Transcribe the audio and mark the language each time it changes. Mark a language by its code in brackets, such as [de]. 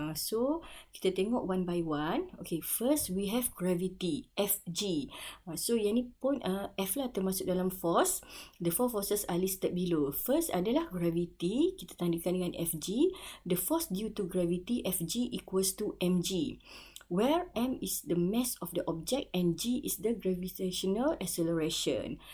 [ms] So kita tengok [en] one by one. Okay, first we have gravity, Fg. [ms] So yang ni pun F lah termasuk dalam force. [en] The 4 forces are listed below. [ms] First adalah gravity, kita tandakan dengan Fg. [en] The force due to gravity, Fg equals to mg, where m is the mass of the object and g is the gravitational acceleration.